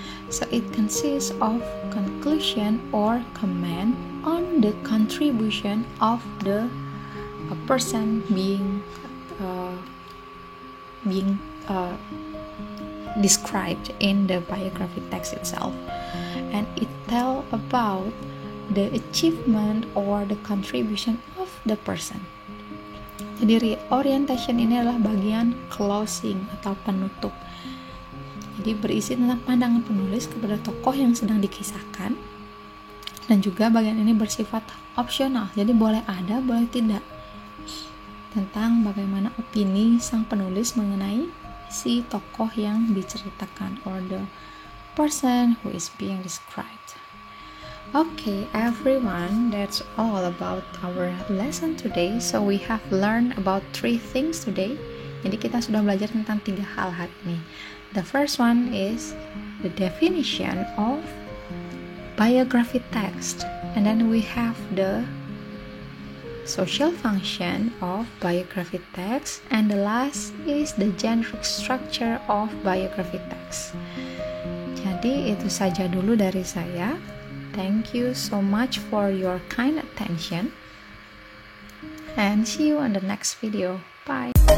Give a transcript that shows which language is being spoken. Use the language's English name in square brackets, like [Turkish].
[English] So it consists of conclusion or comment on the contribution of the person being being described in the biography text itself, and it tell about the achievement or the contribution of the person. [Indonesian] Jadi orientation ini adalah bagian closing atau penutup. Jadi berisi tentang pandangan penulis kepada tokoh yang sedang dikisahkan, dan juga bagian ini bersifat opsional, jadi boleh ada, boleh tidak, tentang bagaimana opini sang penulis mengenai si tokoh yang diceritakan [English] or the person who is being described. Okay, everyone, that's all about our lesson today. So we have learned about 3 things today. [Indonesian] Jadi kita sudah belajar tentang 3 hal hari ini. [English] The first one is the definition of biography text, and then we have the social function of biography text, and the last is the generic structure of biography text. [Indonesian] Jadi itu saja dulu dari saya. [English] Thank you so much for your kind attention, and see you on the next video. Bye.